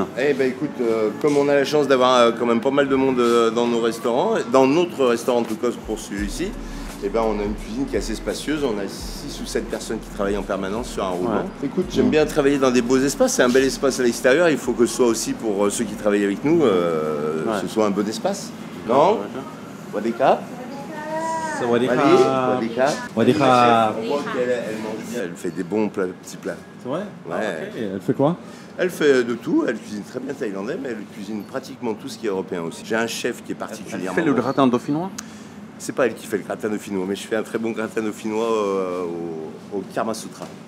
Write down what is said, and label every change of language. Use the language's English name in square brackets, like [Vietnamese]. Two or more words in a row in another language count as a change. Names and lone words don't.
[French] Eh ben écoute, comme on a la chance d'avoir quand même pas mal de monde dans nos restaurants, dans notre restaurant en tout cas pour celui-ci, eh ben on a une cuisine qui est assez spacieuse, on a 6 ou 7 personnes qui travaillent en permanence sur un roulement. Ouais. Écoute, j'aime bien travailler dans des beaux espaces, c'est un bel espace à l'extérieur, il faut que ce soit aussi pour ceux qui travaillent avec nous, ce soit un bon espace. Non? Wadeka? [Thai] Sawadee [French] Allez, [Thai] krap. สวัสดีครับ. สวัสดีครับ. [French] On voit qu'elle mange bien, elle fait des bons plats, petits plats. C'est vrai? Ouais. Ah, ok. Elle fait quoi? Elle fait de tout, elle cuisine très bien thaïlandais, mais elle cuisine pratiquement tout ce qui est européen aussi. J'ai un chef qui est Elle particulièrement... fait le gratin dauphinois? C'est pas elle qui fait le gratin dauphinois, mais je fais un très bon gratin dauphinois au Karma Sutra.